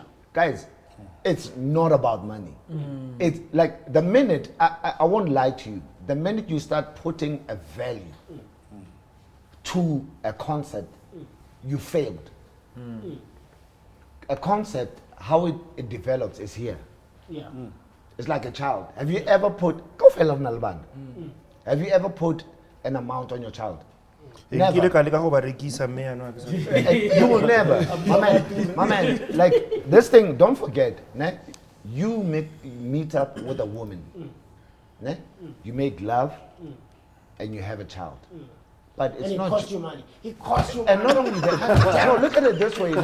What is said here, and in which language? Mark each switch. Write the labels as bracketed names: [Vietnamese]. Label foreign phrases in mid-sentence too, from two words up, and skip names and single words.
[English] Guys, it's not about money. It's like the minute, I won't lie to you, the minute you start putting a value to a concept, you failed. A concept, how it develops is here. Yeah. It's like a child. Have you ever put, go fell off Nalband. Have you ever put an amount on your child? Never. [Tswana] Nkile ka leka go ba rekisa mme yana ke sa- [English] You will never. My man, like this thing, don't forget, ne? You meet up with a woman, ne? You make love and you have a child. But it's And it not costs you money. It costs you and money. not only that, no, look at it this way.